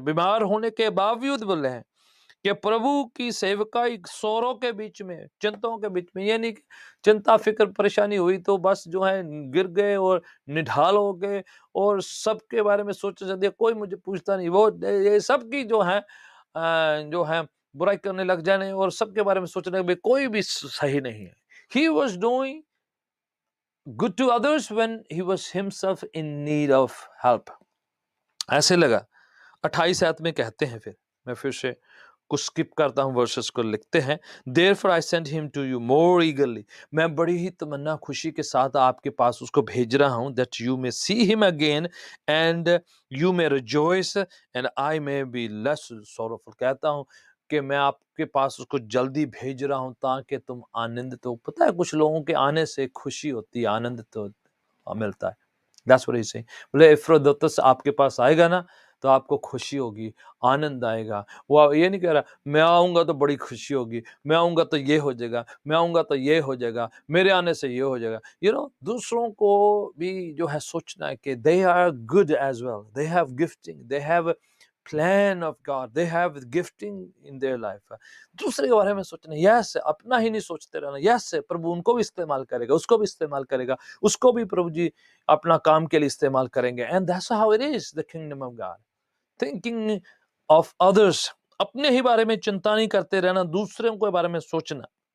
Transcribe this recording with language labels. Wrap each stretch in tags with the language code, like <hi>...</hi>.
<hi>बीमार होने के बावजूद बोले हैं कि प्रभु की सेवकाई सौरों के बीच में, चिंताओं के बीच में, ये नहीं कि चिंता फिक्र परेशानी हुई तो बस जो है गिर गए और निढाल हो गए, और सबके बारे में सोचा जाती है, कोई मुझे पूछता नहीं, वो ये सबकी जो है बुराई करने लग जाने, और सबके बारे में सोचने में कोई भी सही नहीं है।</hi> <en>He was doing good to others when he was himself in need of help।</en> <hi>ऐसे लगा 28 आयत में कहते हैं, फिर मैं फिर से कुछ स्किप करता हूं, वर्सेस को लिखते हैं,</hi> <en>therefore I sent him to you more eagerly।</en> <hi>मैं बड़ी ही तमन्ना खुशी के साथ आपके पास उसको भेज रहा हूं,</hi> <en>that you may see him again and you may rejoice and I may be less sorrowful।</en> <hi>कहता हूं कि मैं आपके पास उसको जल्दी भेज रहा हूं ताकि तुम आनंदित हो। पता है कुछ लोगों के आने से खुशी होती है, आनंद तो मिलता है।</hi> <en>That's what he's saying।</en> <hi>बोले एफ्रोदोतस आपके पास आएगा ना तो आपको खुशी होगी, आनंद आएगा। वो ये नहीं कह रहा मैं आऊंगा तो बड़ी खुशी होगी, मैं आऊंगा तो ये हो जाएगा, मैं आऊंगा तो ये हो जाएगा, मेरे आने से ये हो जाएगा। दूसरों को भी जो है सोचना है कि</hi> <en>they are good as well, they have gifting, they have plan of God, they have gifting in their life।</en> <hi>दूसरे के बारे में सोचना, यस, अपना ही नहीं सोचते रहना। यस, प्रभु उनको भी इस्तेमाल करेगा, उसको भी इस्तेमाल करेगा, उसको भी प्रभु जी अपना काम के लिए इस्तेमाल करेंगे।</hi> <en>And that's how it is the kingdom of God, thinking of others.</en> <hi>अपने ही बारे में चिंता नहीं करते रहना, दूसरों के बारे में सोचना।</hi>